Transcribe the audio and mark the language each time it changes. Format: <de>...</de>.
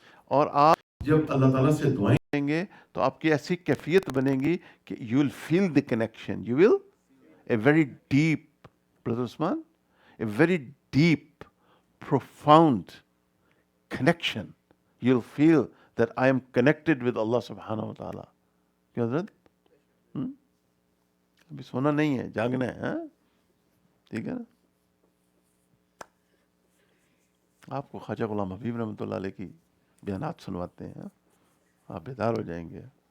<ur>اور آپ جب اللہ تعالیٰ سے دعائیں کریں گے تو آپ کی ایسی کیفیت بنے گی کہ</ur> <en>You will feel the connection, you will a very deep, brother Usman, a very deep profound connection. You'll feel that I am connected with Allah subhanahu wa ta'ala.</en> <ur>کیا حضرت؟ ابھی سونا نہیں ہے, جاگنا ہے, ہاں, ٹھیک ہے نا. آپ کو خواجہ غلام حبیب رحمۃ اللہ علیہ کی بیانات سنواتے ہیں, آپ بیدار ہو جائیں گے.</ur>